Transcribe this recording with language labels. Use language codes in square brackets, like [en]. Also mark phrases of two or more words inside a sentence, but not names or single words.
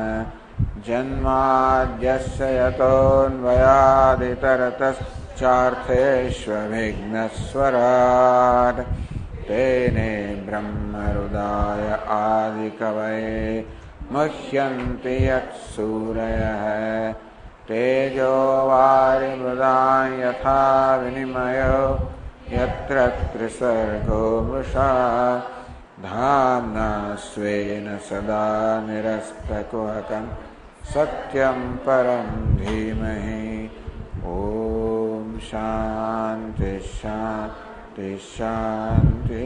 [sa] જન્માદ્યસ્ય યતોન્વયાદિતરતશ્ચાર્થેષ્વવિઘ્નસ્વરાટ તેને બ્રહ્મહૃદાય આદિકવये મહ્યન્તિ યત્સૂરયઃ તેજો વારિમૃદાં યથા વિનિમયો यत्र त्रिसर्गो मृषा धाम्ना स्वेन सदा निरस्तकुहकं सत्यं परं धीमहि. ओम शांति शांति शांति.